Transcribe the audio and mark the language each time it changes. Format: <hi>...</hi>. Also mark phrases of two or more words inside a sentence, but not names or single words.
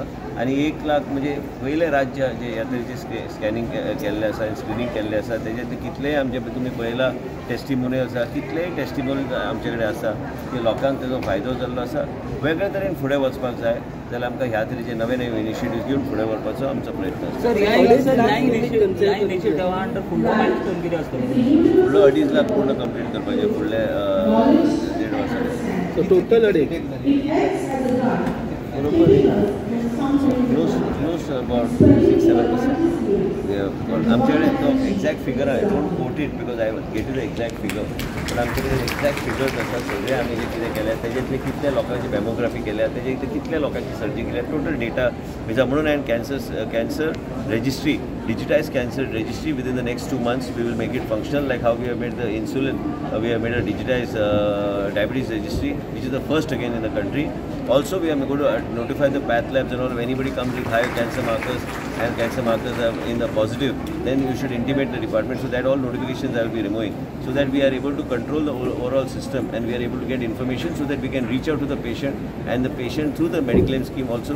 <kok>आनी 1 लाख म्हणजे पयले राज्य जे ह्या तरेचे स्कॅनिंग केल्ले आसा आनी स्क्रिनींग केल्ले आसा तेजे कितलेय आमचे तुमी पळयला टेस्टिमोनियल्स आसा कितलेय टेस्टिमोनियल्स आमचे कडेन आसा की लोकांक तेजो फायदो जाल्लो आसा वेगळ्या तरेन फुडें वचपाक जाय जाल्यार आमकां ह्या तरेचे नवे नवे इनिशिएटिव्ह घेवन फुडें व्हरपाचो आमचो प्रयत्न आसा फुडलो 2.5 लाख पूर्ण कंप्लीट करपाचे फुडले 1.5 वर्सां टोटल</kok> <en>close about 6-7%.</en> <kok>आमचे कडेन तो</kok> <en>exact figure I don't quote it because I get the exact figure</en> <kok>पण आमचे कडेन</kok> <en>exact figures</en> <kok>आसा सगळे आमी जे कितें केल्या तेजेंतले कितल्या लोकांची मॅमोग्राफी केल्या तेजे कितल्या लोकांची सर्जरी केल्या</kok> <en>total data</en> <kok>म्हणजे म्हणून हांवें</kok> <en>cancer registry digitized cancer registry within the next 2 months. We will make it functional like how we have made the insulin. We have made a digitized diabetes registry, which is the first again in the country. Also, we are going to notify the path labs and all. If anybody comes with higher cancer markers and cancer markers are in the positive, then you should intimate the department so that all notifications I will be removing, so that we are able to control the overall system and we are able to get information so that we can reach out to the patient and the patient through the Mediclaim scheme also.</en>